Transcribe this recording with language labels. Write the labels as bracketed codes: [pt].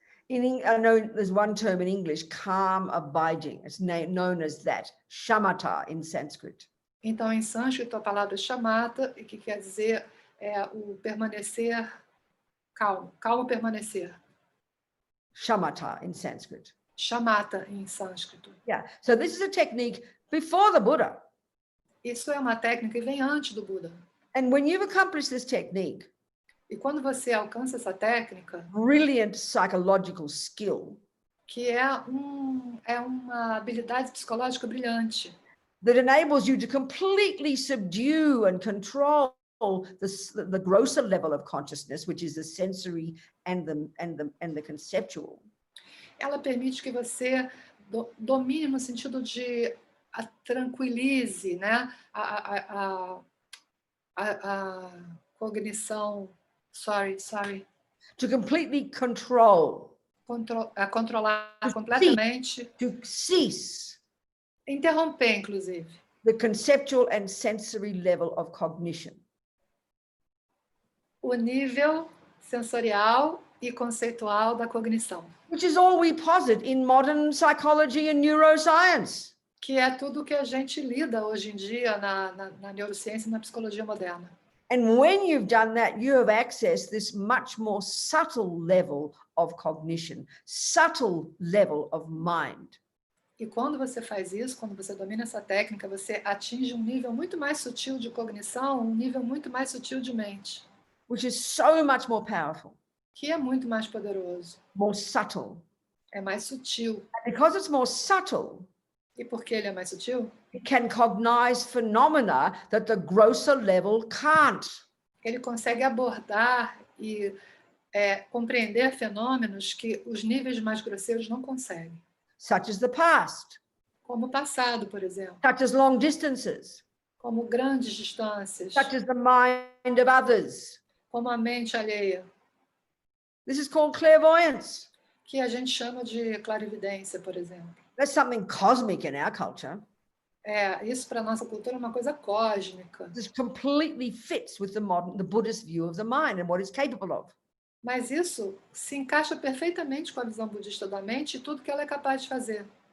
[en] I know there's one term in English, calm abiding. It's known as that, shamatha in Sanskrit. [pt] Então, em sânscrito, a palavra shamatha, que quer dizer o permanecer calmo, calmo permanecer. [en] Shamatha in Sanskrit. [pt] Shamatha em sânscrito. [en] Yeah, so this is a technique before the Buddha. [pt] Isso é uma técnica que vem antes do Buda. [en] And when you've accomplished this technique, [pt] e quando você alcança essa técnica, [en] brilliant psychological skill, [pt] que é uma habilidade psicológica brilhante, [en] that enables you to completely subdue and control the grosser level of consciousness, which is the sensory and the conceptual. [pt] Ela permite que você domine no sentido de tranquilize, né, a cognição, [en] sorry. To completely control. [pt] Controlar completamente. [en] To cease. [pt] Interromper, inclusive. [en] The conceptual and sensory level of cognition. [pt] O nível sensorial e conceitual da cognição. [en] Which is all we posit in modern psychology and neuroscience. [pt] Que é tudo que a gente lida hoje em dia na neurociência e na psicologia moderna. [en] And when you've done that, you have accessed this much more subtle level of cognition, subtle level of mind. [pt] E quando você faz isso, quando você domina essa técnica, você atinge um nível muito mais sutil de cognição, um nível muito mais sutil de mente. [en] Which is so much more powerful. [pt] Que é muito mais poderoso. [en] More subtle. [pt] É mais sutil. [en] And because it's more subtle, [pt] e porque ele é mais sutil, [en] it can cognize phenomena that the grosser level can't. [pt] Ele consegue abordar e compreender fenômenos que os níveis mais grosseiros não conseguem. [en] Such as the past. [pt] Como o passado, por exemplo. [en] Such as long distances. [pt] Como grandes distâncias. [en] Such as the mind of others. [pt] Como a mente alheia. [en] This is called clairvoyance. [pt] Que a gente chama de clarividência, por exemplo. [en] That's something cosmic in our culture. [pt] Isso para nossa cultura é uma coisa cósmica. [en] This completely fits with the Buddhist view of the mind and what it's capable of. [pt] Mas isso se encaixa perfeitamente com a visão budista da mente e tudo que ela é capaz de fazer.